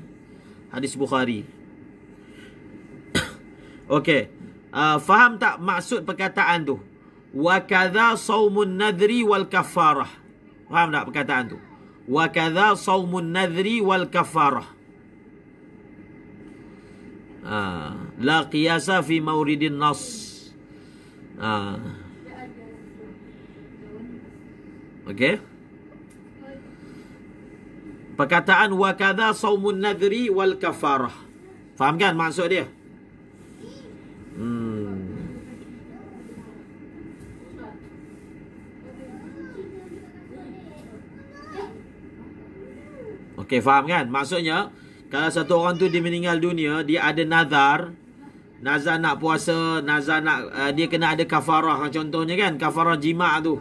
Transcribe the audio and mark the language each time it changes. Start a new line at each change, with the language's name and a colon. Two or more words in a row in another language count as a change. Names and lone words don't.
Malay: Hadis Bukhari. Okey. Faham tak maksud perkataan tu?
Arabic: Wa kadza saumun nadri wal kafarah.
Malay: Faham tak perkataan tu?
Arabic: Wa kadza saumun nadri wal kafarah. La qiyasa fi mawridin nas.
Malay: Okey. Perkataan
Arabic: wa kadza saumun nadri wal kafarah.
Malay: Faham kan maksud dia? Okey, faham kan? Maksudnya, kalau satu orang tu dia meninggal dunia, dia ada nazar nak puasa, nazar nak dia kena ada kafarah contohnya kan, kafarah jima' tu.